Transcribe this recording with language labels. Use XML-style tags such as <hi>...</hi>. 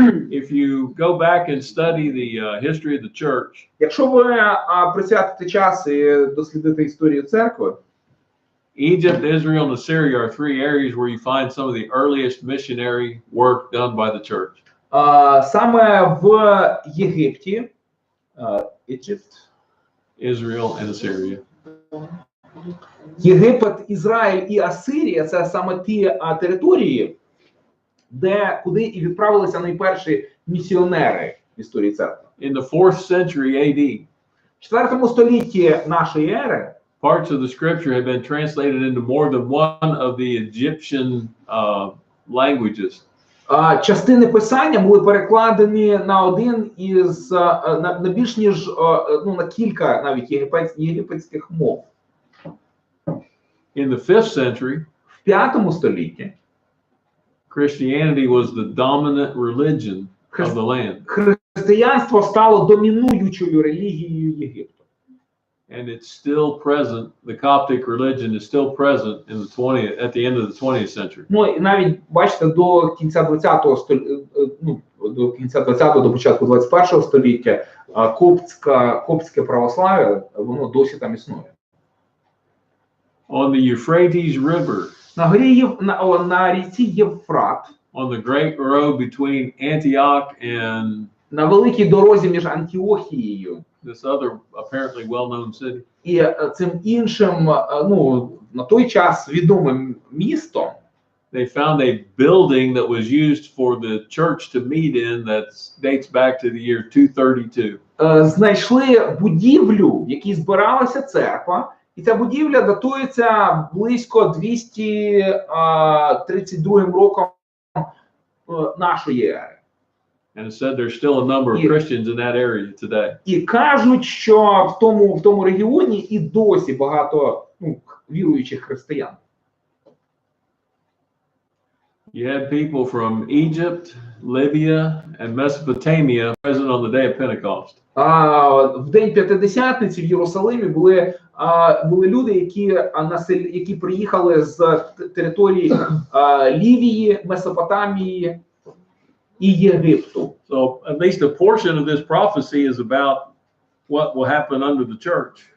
<en>If you go back and study the history of the church,</en> <uk>Якщо ви присвятите час і дослідите історію церкви,</uk> <en>Egypt, Israel, and Assyria are 3 areas where you find some of the earliest missionary work done by the church.</en> <uk>саме в Єгипті,</uk> <en>Israel and Assyria.</en> <uk>Єгипет, Ізраїль і Асирія – це саме ті території, куди і відправилися найперші місіонери в історії церкви.</uk> <en>In the 4th century AD,</en> <uk>В 4 столітті нашої ери</uk> <en>parts of the scripture have been translated into more than one of the Egyptian languages.</en> <uk>частини писання були перекладені на один із, на більш ніж, ну, на кілька навіть єгипетських мов.</uk> <en>In the 5th century,</en> <uk>В 5 столітті</uk> <en>Christianity was the dominant religion of the land.</en> <uk>християнство стало домінуючою релігією Єгипту.</uk> <en>And it's still present. The Coptic religion is still present in the at the end of the 20th century.</en> <uk>Ну, і навіть, бачите, до кінця 20-го століття, ну, до кінця 20-го, до початку 21-го століття коптське православ'я, воно досі там існує.</uk> <en>On the Euphrates River,</en> <uk>На ріці Євфрат,</uk> <en>on the great road between Antioch and</en> <uk>на великій дорозі між Антіохією</uk> <en>this other apparently well-known city,</en> <uk>і цим іншим, ну, на той час відомим містом,</uk> <en>they found a building that was used for the church to meet in that dates back to the year 232.</en> <uk>Знайшли будівлю, в якій збиралася церква, і ця будівля датується близько 232 роком нашої ери.</uk> <en>And it said there's still a number of Christians in that area today.</en> <uk>І кажуть, що в тому регіоні і досі багато, ну, віруючих християн.</uk> <en>You had people from Egypt, Libya, and Mesopotamia present on the day of Pentecost.</en> <uk>В день П'ятидесятниці в Єрусалимі були люди, які приїхали з території Лівії, Месопотамії і Єгипту.</uk> <en>So at least a portion of this prophecy is about what will happen under the church.</en>